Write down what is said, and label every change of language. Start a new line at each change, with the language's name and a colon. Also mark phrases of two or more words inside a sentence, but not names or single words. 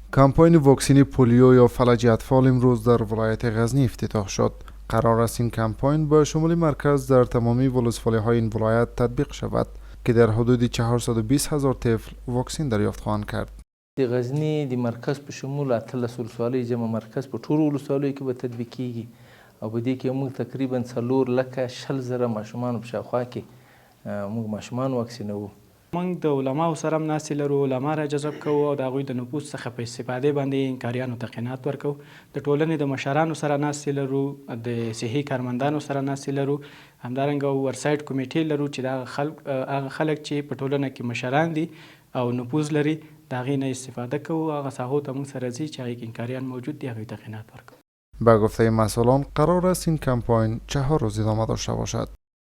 Persian: کمپاین واکسینی پولیو یا فلج اطفال امروز در ولایت غزنی افتتاح شد. قرار است این کمپاین با شمول مرکز در تمامی ولسوالی‌های این ولایت تطبیق شود که در حدود 420,000 طفل واکسین دریافت خواهند کرد.
Pashto: د غزنی د مرکز په شمول 18 ولسوالۍ جمع مرکز په ټولو ولسوالیو کې به تطبیق کیږي او په دې کې موږ تقریبا 4,40,000 ماشومان په شاوخوا کې موږ ماشومان واکسینوو. موږ د علماو سره هم ناستې لرو، علما را جذب کوو او د هغوی د نفوذ څخه په استفادې باندې انکاریانو ته قناعت ورکوو. د ټولنې د مشرانو سره ناستې لرو، د صحي کارمندانو سره ناستې لرو، همدارنګه ورسایډ کمیټې لرو چې هغه خلک چې په ټولنه کې مشران دي او نفوذ لري د هغې نه استفاده کوو. هغه ساحو ته موږ سره ځي چې هغې کې انکاریان موجود دي، هغوی ته قناعت ورکوو.
Persian: به گفته مسئولان قرار است این کمپاین 4 روز ادامه داشته باشد.